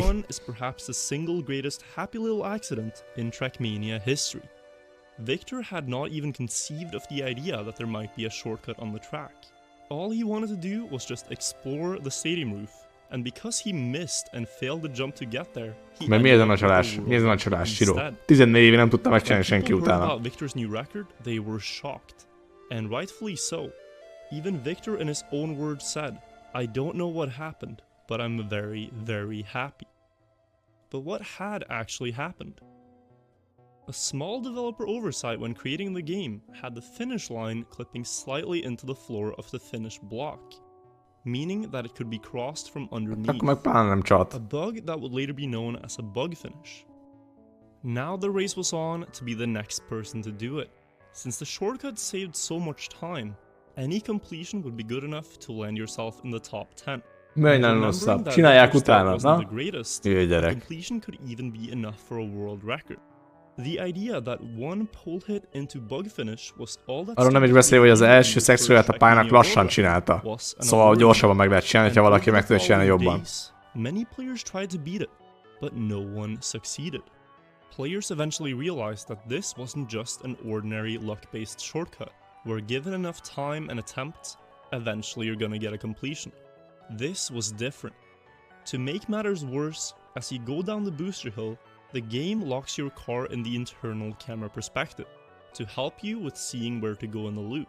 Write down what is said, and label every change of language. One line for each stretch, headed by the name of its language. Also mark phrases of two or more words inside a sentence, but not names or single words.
English: run is perhaps the single greatest happy little accident in Trackmania history. Victor had not even conceived of the idea that there might be a shortcut on the track. All he wanted to do was just explore the stadium roof, and because he missed and failed the jump to get there, he
Hungarian: Mert mi ez a
English: ended
Hungarian: nagy
English: up with
Hungarian: csalás?
English: the
Hungarian: Mi ez a nagy
English: world
Hungarian: csalás,
English: record
Hungarian: Siro?
English: instead.
Hungarian: 14 éve nem tudta megcsinálni
English: When
Hungarian: senki
English: people heard
Hungarian: utána.
English: about Victor's new record, they were shocked, and rightfully so. Even Victor, in his own words, said, "I don't know what happened, but I'm very, very happy." But what had actually happened? A small developer oversight when creating the game had the finish line clipping slightly into the floor of the finish block, meaning that it could be crossed from underneath.
Hungarian: Akkor meg pláne nem csalt.
English: A bug that would later be known as a bug finish. Now the race was on to be the next person to do it. Since the shortcut saved so much time, any completion would be good enough to land yourself in the top 10.
Hungarian: Menj nagyon rosszabb. Csinálják utána,
English: wasn't the
Hungarian: na?
English: greatest,
Hungarian: Jöjj,
English: the
Hungarian: gyerek.
English: completion could even be enough for a world record. The idea that one pole hit into bug finish was all that
Hungarian: Arról nem is beszélve, hogy az első szexuált a pályának lassan csinálta. Szóval gyorsabban meg lehet csinálni, ha valaki meg tudja csinálni jobban.
English: Many players tried to beat it, but no one succeeded. Players eventually realized that this wasn't just an ordinary luck-based shortcut, where given enough time and attempts, eventually you're gonna get a completion. This was different. To make matters worse, as you go down the booster hill, the game locks your car in the internal camera perspective to help you with seeing where to go in the loop.